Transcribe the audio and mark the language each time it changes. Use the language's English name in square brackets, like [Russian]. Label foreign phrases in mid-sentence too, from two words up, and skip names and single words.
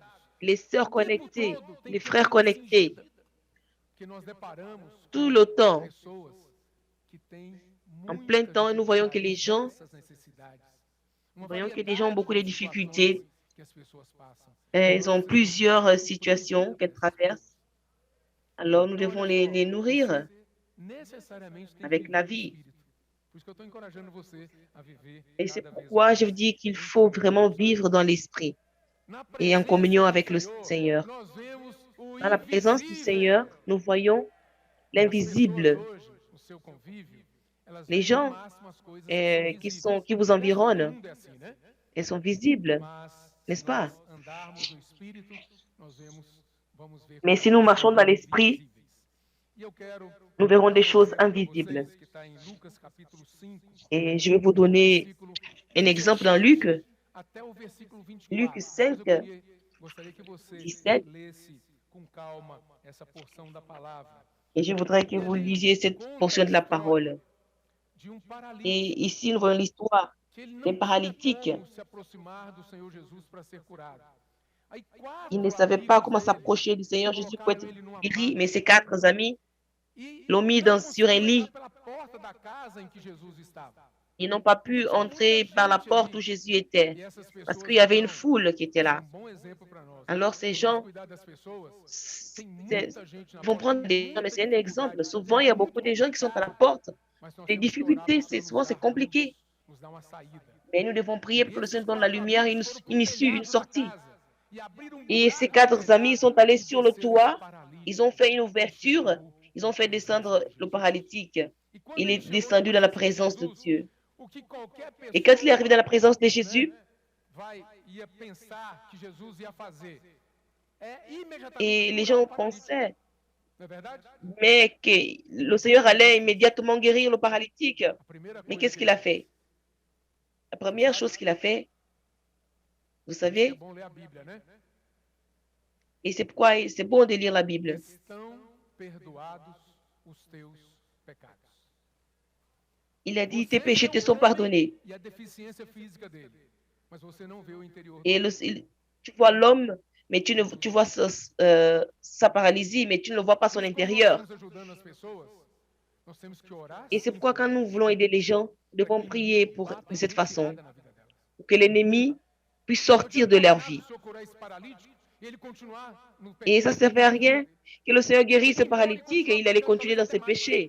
[French] les sœurs [Portuguese] o tempo [French] connectées, [Portuguese] todo tem [French] les [Portuguese] que ter [French] frères [Portuguese] uma vida [French] connectés, [Portuguese] cingida, que nós deparamos [French] tout le [Portuguese] com [French] temps, [Portuguese] pessoas que têm [French] en plein [Portuguese] muita [French] temps, et nous voyons que [Portuguese] dificuldade, [French] les gens, [Portuguese] diversas necessidades, [French] nous [Portuguese] uma [French] voyons que les gens ont [Portuguese] variedade [French] beaucoup de [Portuguese] de situações [French] difficultés, [Portuguese] que as pessoas passam. E [French] ils [Portuguese] nós [French] ont [Portuguese] precisamos [French] plusieurs [Portuguese] suprir [French] situations qu'elles [Portuguese] essas [French] traversent. Alors nous [Portuguese] Então, [French] devons [Portuguese] olha só, [French] les nourrir [Portuguese] você necessariamente tem que [French] avec la [Portuguese] viver no [French] vie. [Portuguese] Espírito. Por isso que eu estou encorajando você a viver [French] Et c'est [Portuguese] cada vez [French] pourquoi je [Portuguese] mais [French] vous dis qu'il [Portuguese] em [French] faut [Portuguese] comunhão [French] vraiment [Portuguese] com o Senhor. [French] vivre dans l'esprit [Portuguese] Na [French] et en [Portuguese] presença [French] communion [Portuguese] do [French] avec le [Portuguese] Senhor, [French] Seigneur. [Portuguese] nós vemos o [French] Dans la présence du Seigneur, [Portuguese] invisível. [French] nous voyons [Portuguese] As pessoas [French] l'invisible. [Portuguese] hoje, no seu convívio, elas [French] Les [Portuguese] veem no [French] gens [Portuguese] máximo as coisas que são visíveis. [French] qui vous [Portuguese] Parece que todo [French] environnent, [Portuguese] mundo é assim, né? [French] elles sont visibles, [Portuguese] Mas [French] n'est-ce [Portuguese] se [French] pas? [Portuguese] nós andarmos no Espírito, nós vamos ver [French] Mais si [Portuguese] coisas [French] nous [Portuguese] que [French] marchons [Portuguese] são [French] dans l'esprit, [Portuguese] invisíveis. E eu quero [French] nous verrons [Portuguese] dar [French] des [Portuguese] um [French] choses [Portuguese] exemplo para [French] invisibles. [Portuguese] vocês, que está em Lucas capítulo 5, [French] Et je vais vous [Portuguese] do [French] donner [Portuguese] versículo [French] un exemple dans [Portuguese] 17 [French] Luc, [Portuguese] até o versículo 24. [French] Luc [Portuguese] Depois [French] 5, [Portuguese] gostaria que você [French] 17, [Portuguese] lesse com calma essa porção da palavra. [French] et je voudrais que [Portuguese] E [French] vous [Portuguese] ali [French] lisiez cette [Portuguese] conta a [French] portion de la [Portuguese] história [French] parole. [Portuguese] de um paralítico, [French] Et ici, nous voyons l'histoire [Portuguese] que ele [French] d'un [Portuguese] não [French] paralytique. [Portuguese] tinha como se aproximar do Senhor Jesus para ser curado. Aí [French] Il ne [Portuguese] 4 [French] savait pas [Portuguese] amigos [French] comment [Portuguese] dele [French] s'approcher du Seigneur Jésus pour [Portuguese] colocaram [French] être [Portuguese] ele numa [French] guéri, [Portuguese] maca [French] mais ses 4 amis [Portuguese] e [French] l'ont mis [Portuguese] não [French] sur un [Portuguese] conseguiram [French] lit. [Portuguese] entrar pela porta da casa em que Jesus estava. [French] Ils n'ont pas pu [Portuguese] Tinha muita [French] entrer par la [Portuguese] gente [French] porte [Portuguese] ali. [French] où Jésus était, [Portuguese] E essas [French] parce [Portuguese] pessoas, [French] qu'il y avait une [Portuguese] então, [French] foule qui était [Portuguese] esse é [French] là. [Portuguese] um bom exemplo para nós. [French] Alors ces [Portuguese] Vamos [French] gens [Portuguese] cuidar das pessoas. Tem [French] c'est- [Portuguese] muita gente na [French] vont [Portuguese] porta, [French] prendre [Portuguese] tem [French] des gens, mais [Portuguese] muita [French] c'est un [Portuguese] dificuldade. [French] exemple. [Portuguese] Às [French] Souvent, il y [Portuguese] vezes [French] a [Portuguese] é muito [French] beaucoup de gens qui sont à la [Portuguese] complicado, [French] porte. [Portuguese] mas nós [French] Les [Portuguese] temos que orar para [French] difficultés, [Portuguese] o Senhor [French] souvent, [Portuguese] nos [French] c'est [Portuguese] dar [French] compliqué. [Portuguese] luz, nos dar uma saída. [French] Mais nous devons prier pour [Portuguese] E [French] que le [Portuguese] esses [French] Seigneur donne la [Portuguese] 4 [French] lumière, [Portuguese] amigos foram [French] une [Portuguese] pro [French] issue, une [Portuguese] telhado da [French] sortie. [Portuguese] casa e abriram um [French] Et ces [Portuguese] buraco no [French] 4 amis [Portuguese] telhado [French] sont allés [Portuguese] e [French] sur le [Portuguese] desceram esse [French] toit, [Portuguese] paralítico. [French] ils ont fait une [Portuguese] E [French] ouverture, [Portuguese] chegou [French] ils ont [Portuguese] na [French] fait [Portuguese] presença [French] descendre [Portuguese] de [French] le [Portuguese] Jesus. [French] paralytique. [Portuguese] E quando [French] Il [Portuguese] ele [French] est [Portuguese] chegou na [French] descendu dans la [Portuguese] presença de [French] présence de [Portuguese] Jesus, [French] Dieu. [Portuguese] o que qualquer [French] Et quand il est arrivé dans [Portuguese] pessoa, [French] la présence de [Portuguese] né, [French] Jésus, [Portuguese] ia pensar que Jesus ia fazer é imediatamente [French] et les [Portuguese] curar [French] gens [Portuguese] o paralítico. [French] pensaient, [Portuguese] Não é verdade? [French] mais que le Seigneur allait immédiatement guérir le paralytique. [Portuguese] A primeira [French] Mais [Portuguese] coisa [French] qu'est-ce [Portuguese] que [French] qu'il [Portuguese] ele [French] a fait? La première chose qu'il a fait, vous [Portuguese] Por isso que é [French] savez, [Portuguese] bom ler a Bíblia, né? [French] et c'est pourquoi c'est bon de lire la Bible. [Portuguese] Estão perdoados os teus pecados. [French] Il a dit, [Portuguese] Você [French] tes péchés [Portuguese] vê [French] te [Portuguese] o [French] sont [Portuguese] homem [French] pardonnés. [Portuguese] e a deficiência física dele, mas você não vê o interior [French] Et [Portuguese] dele. [French] tu vois l'homme mais tu vois sa paralysie, mais tu ne vois pas son intérieur. Et c'est pourquoi quand nous voulons aider les gens, nous devons prier de cette façon, pour que l'ennemi puisse sortir de leur vie. Et ça ne servait à rien que le Seigneur guérisse ce paralytique et il allait continuer dans ses péchés.